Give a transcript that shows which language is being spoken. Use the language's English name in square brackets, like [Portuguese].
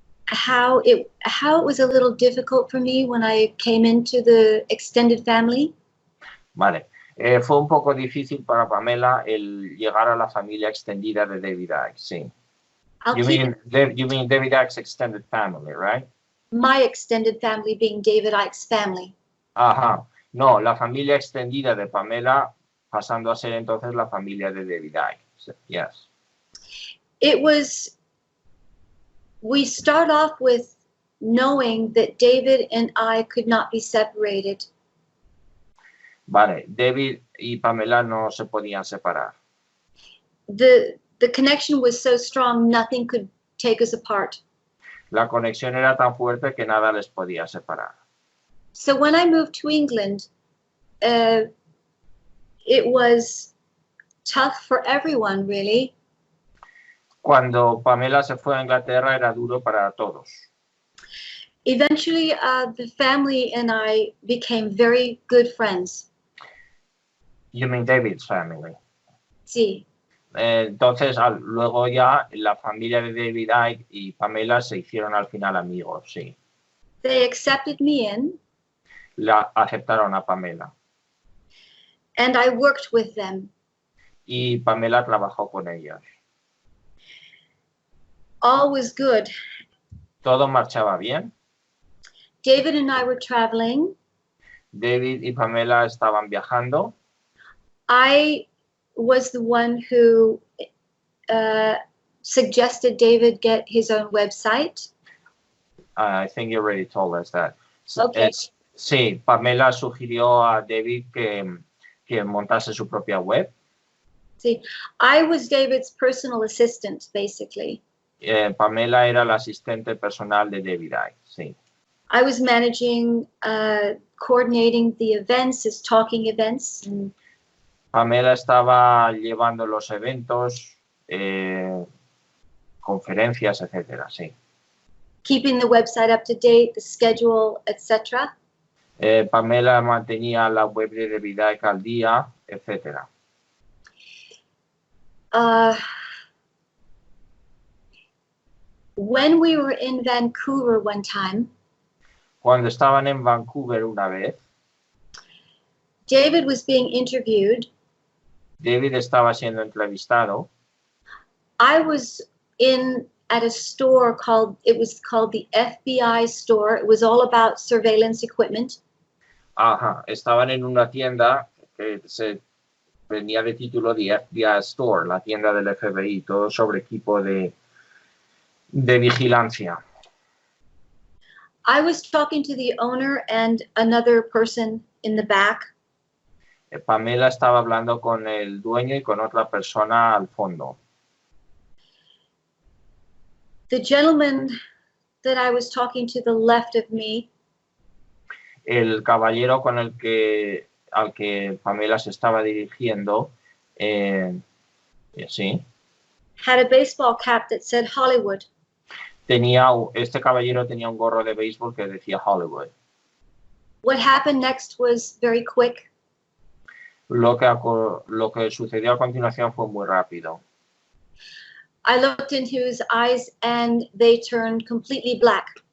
[English] how it was a little difficult for me when I came into the extended family. [Spanish] Vale. Fue un poco difícil para Pamela el llegar a la familia extendida de David Icke, sí. [English] You mean David Icke's extended family, right? My extended family being David Icke's family. [Spanish] Ajá. No, la familia extendida de Pamela pasando a ser entonces la familia de David Icke. [English] So, yes. We start off with knowing that David and I could not be separated. [Spanish] Vale, David y Pamela no se podían separar. [English] The connection was so strong, nothing could take us apart. [Spanish] La conexión era tan fuerte que nada les podía separar. [English] So when I moved to England, it was tough for everyone, really. [Spanish] Cuando Pamela se fue a Inglaterra era duro para todos. [English] Eventually, the family and I became very good friends. You mean David's family? [Spanish] Sí. Entonces, luego ya la familia de David Icke y Pamela se hicieron al final amigos, sí. [English] They accepted me in. [Spanish] La aceptaron a Pamela. [English] And I worked with them. [Spanish] Y Pamela trabajó con ellos. [English] All was good. [Spanish] Todo marchaba bien. [English] David and I were traveling. [Spanish] David y Pamela estaban viajando. [English] I was the one who suggested David get his own website. I think you already told us that. Okay. [Spanish] Sí, Pamela sugirió a David que montase su propia web. [English] Sí, I was David's personal assistant, basically. [Spanish] Pamela era la asistente personal de David Icke, sí. [English] I was managing, coordinating the events, his talking events. [Spanish] Pamela estaba llevando los eventos, conferencias, etcétera, sí. [English] Keeping the website up to date, the schedule, etc. [Spanish] Pamela mantenía la web de David Icke al día, etcétera. [English] When we were in Vancouver one time, [Spanish] cuando estaban en Vancouver una vez, [English] David was being interviewed. [Spanish] David estaba siendo entrevistado. [English] I was at a store called the FBI store. It was all about surveillance equipment. [Spanish] Ajá, estaban en una tienda que se venía de título de FBI Store, la tienda del FBI, todo sobre equipo de vigilancia. [English] I was talking to the owner and another person in the back. [Spanish] Pamela estaba hablando con el dueño y con otra persona al fondo. [English] The gentleman that I was talking to the left of me. [Spanish] El caballero al que Pamela se estaba dirigiendo, sí. [English] Had a baseball cap that said Hollywood. [Spanish] Este caballero tenía un gorro de béisbol que decía Hollywood. [English] What happened next was very quick. [Spanish] Lo que sucedió a continuación fue muy rápido. [English] I looked into his eyes and they turned completely black.